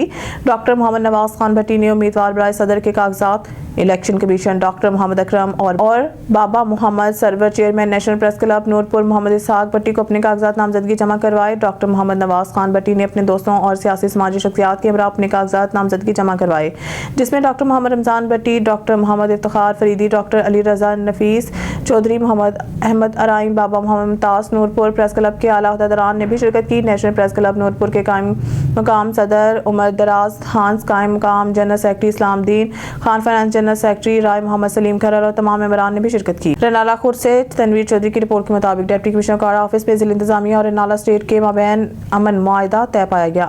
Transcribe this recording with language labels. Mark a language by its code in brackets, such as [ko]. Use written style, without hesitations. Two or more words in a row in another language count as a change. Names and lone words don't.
[ur] ڈاکٹر محمد نواز خان بھٹی نے امیدوار برائے صدر کے کاغذات الیکشن کمیشن ڈاکٹر محمد اکرم اور بابا محمد سرور چیئرمین نیشنل پریس کلب نورپور محمد اسحاق بھٹی کو اپنے کاغذات نامزدگی جمع کروائے۔ ڈاکٹر محمد نواز خان بھٹی نے اپنے دوستوں اور سیاسی سماجی شخصیات کے ہمراہ اپنے کاغذات نامزدگی جمع کروائے جس میں ڈاکٹر محمد رمضان بھٹی، ڈاکٹر محمد افتخار فریدی، ڈاکٹر علی رضا نفیس چودھری، محمد احمد ارائم، بابا محمد ممتاز۔ نورپور پریس کلب کے اعلیٰ عہدیداران نے بھی شرکت کی۔ نیشنل پریس کلب نورپور کے قائم مقام صدر عمر دراز، ہانس قائم مقام جنرل سیکرٹری اسلام الدین خان، فائنانس جنرل سیکرٹری رائے محمد سلیم کھرر اور تمام ممبران نے بھی شرکت کی۔ رنالہ خورد سے تنویر چودھری کی رپورٹ کے مطابق ڈپٹی کمشنر اکاڑا آفس میں ضلع انتظامیہ اور رنالہ اسٹیٹ کے مابین امن معاہدہ طے پایا گیا۔